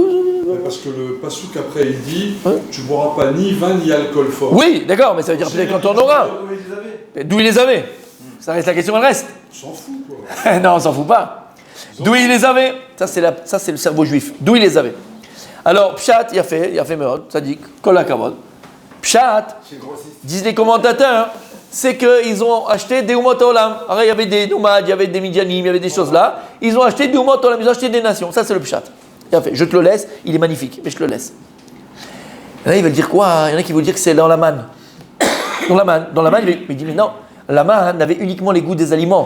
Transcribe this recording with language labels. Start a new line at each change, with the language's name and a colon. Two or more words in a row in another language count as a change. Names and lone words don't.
French: Parce que le pasouk après il dit tu ne boiras pas ni vin ni alcool fort. Oui, d'accord, mais ça veut dire peut-être quand on aura. D'où ils les avaient? Ça reste la question, elle reste. On s'en fout quoi. Non, on s'en fout pas. D'où ils les avaient? Ça c'est le cerveau juif. D'où ils les avaient? Alors, pshat, il a fait meod, ça dit
Hebrew: כל הכבוד.
French: Pshat, disent les commentateurs, c'est qu'ils ont acheté des
Hebrew: אומות עולם.
French: Alors, il y avait des nomades, il y avait des Midianim, il y avait des choses là. Ils ont acheté des
Hebrew: אומות עולם,
French: ils ont acheté des nations. Ça, c'est le pshat. Il a fait. Je te le laisse, il est magnifique, mais je te le laisse. Et là, ils veulent dire quoi? Il y en a qui veulent dire que c'est dans la manne. Dans la manne, il dit, mais non, la manne avait uniquement les goûts des aliments.